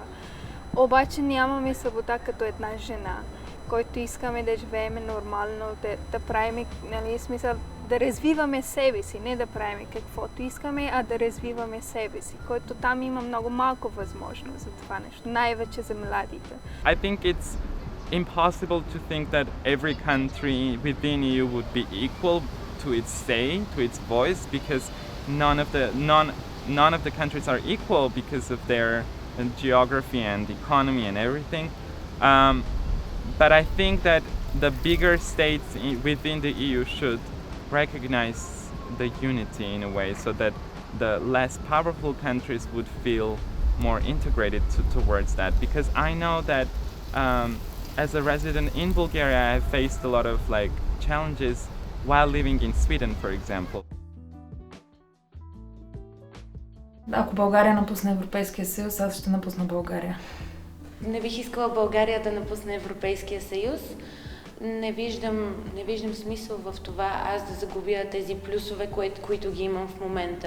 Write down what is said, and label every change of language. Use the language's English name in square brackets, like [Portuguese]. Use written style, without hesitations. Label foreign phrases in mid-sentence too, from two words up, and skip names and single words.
[Bulgarian] Обаче нямаме свобода като една жена, който искаме да живеем нормално, да правим, смисъл, да развиваме себе си, не да правим каквото искаме, а да развиваме себе си, който там има много малко възможност за това нещо, най-вече за младите. [English] I think it's impossible to think that every country within EU would be equal to its say, to its voice, because none of the countries are equal because of their geography and economy and everything. But I think that the bigger states within the EU should recognize the unity in a way, so that the less powerful countries would feel more integrated towards that. Because I know that as a resident in Bulgaria, I have faced a lot of challenges while living in Sweden, for example. [Bulgarian] Ако България напусне Европейския съюз, аз ще напусна България. Не бих искала България да напусне Европейския съюз. Не виждам смисъл в това аз да загубя тези плюсове, които ги имам в момента.